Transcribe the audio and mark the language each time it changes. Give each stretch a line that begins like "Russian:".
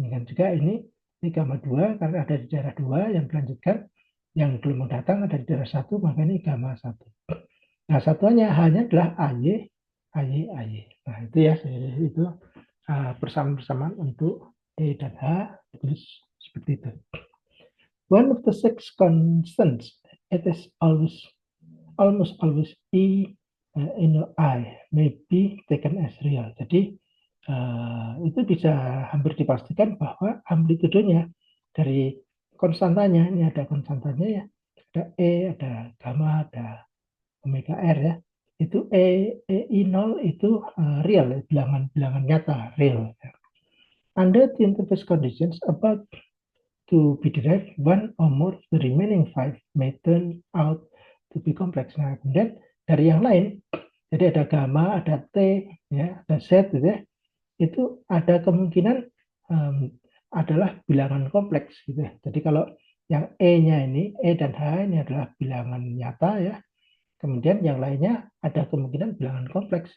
Indonesian: Ini kan juga ini gamma 2 karena ada di daerah 2 yang dilanjutkan. Yang gelombang datang ada di daerah 1, maka ini gamma 1. Nah, satuannya hanya adalah AY, AY, AY. Nah, itu ya, itu persamaan-persamaan untuk E dan H, terus seperti itu.
English: One of the six constants, it is almost always E in I may be taken as real.
Indonesian: Jadi, itu bisa hampir dipastikan bahwa amplitudenya dari konstantanya, ini ada konstantanya ya, ada E, ada gamma, ada omega R ya, itu I0 itu real, bilangan nyata, real.
English: Under the interface conditions about to be derived, one or more the remaining 5 may turn out to be complex.
Indonesian: Nah, kemudian dari yang lain, jadi ada gamma, ada T, ya, ada Z, gitu ya, itu ada kemungkinan adalah bilangan kompleks. Gitu ya. Jadi kalau yang E-nya ini, E dan H ini adalah bilangan nyata ya, kemudian yang lainnya ada kemungkinan bilangan kompleks.